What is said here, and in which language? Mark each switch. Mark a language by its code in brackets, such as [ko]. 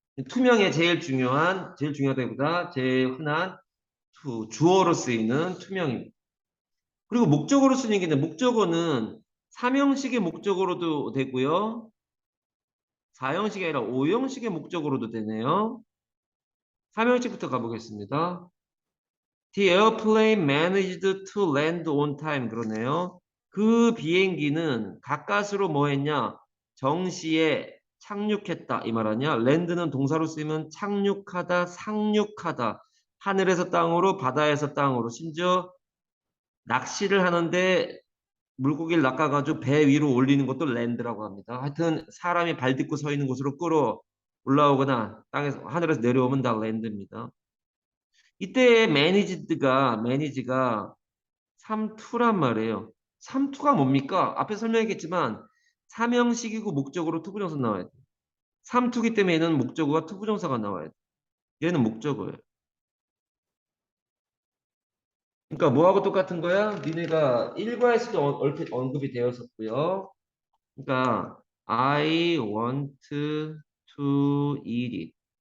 [ko] 투명의 제일 중요하다기보다 제일 흔한 주어로 쓰이는 투명입니다. 그리고 목적어로 쓰는 게 있는데 목적어는 3형식의 목적어로도 되고요. 4형식이 아니라 5형식의 목적어로도 되네요. 3형식부터 가보겠습니다. [en] The airplane managed to land on time. [ko] 그러네요. 그 비행기는 가까스로 뭐 했냐? 정시에 착륙했다. 이 말 아니야? land는 동사로 쓰이면 착륙하다, 상륙하다. 하늘에서 땅으로, 바다에서 땅으로. 심지어 낚시를 하는데 물고기를 낚아가지고 배 위로 올리는 것도 랜드라고 합니다. 하여튼 사람이 발 딛고 서 있는 곳으로 끌어 올라오거나 땅에서 하늘에서 내려오면 다 랜드입니다. 이때 매니지가 3투란 말이에요. 3투가 뭡니까? 앞에 설명했겠지만 삼형식이고 목적으로 투부정사 나와야 돼. 3투기 때문에 얘는 목적어가 투부정사가 나와야 돼. 얘는 목적어예요. 그러니까 뭐하고 똑같은 거야? 니네가 일과에서도 얼핏 언급이 되었었고요. 그러니까 [en] I want to eat it.